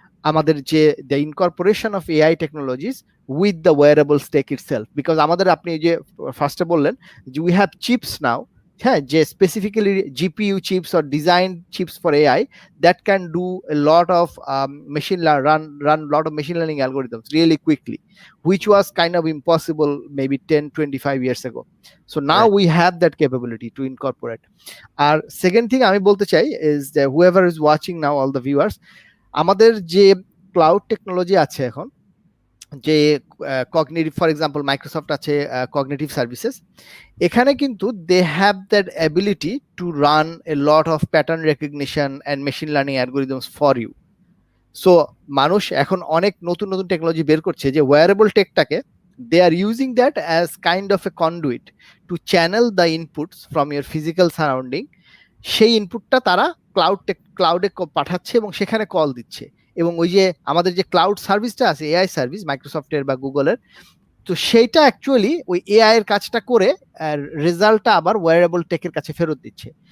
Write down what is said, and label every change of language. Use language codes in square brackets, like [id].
[en] আমাদের যে the incorporation of AI technologies with the wearable tech itself, because [bn] আমাদের আপনি যে ফার্স্টে বললেন যে [en] we have chips now, যে specifically GPU chips or designed chips for AI that can do a lot of run lot of machine learning algorithms really quickly, which was kind of impossible maybe 10-25 years ago. So now we have that capability to incorporate. Our second thing [bn] আমি বলতে চাই [en] is that whoever is watching now, all the viewers, [bn] আমাদের যে cloud technology আছে এখন, [en] যে cognitive, for example Microsoft আছে cognitive services, [bn] এখানে কিন্তু [en] They have that ability to run a lot of pattern recognition and machine learning algorithms for you. [bn] So মানুষ এখন অনেক নতুন নতুন টেকনোলজি বের করছে যে wearable টেকটাকে [en] they are using that as kind of a conduit to channel the inputs from your physical surrounding. [bn] সেই ইনপুটটা তারা ক্লাউডে পাঠাচ্ছে এবং সেখানে কল দিচ্ছে, এবং ওই যে আমাদের যে ক্লাউড সার্ভিসটা আছে, এআই সার্ভিস মাইক্রোসফটের বা গুগলের, তো সেইটা অ্যাকচুয়ালি ওই এআই এর কাজটা করে রেজাল্টটা আবার ওয়্যারেবল টেকের কাছে ফেরত দিচ্ছে।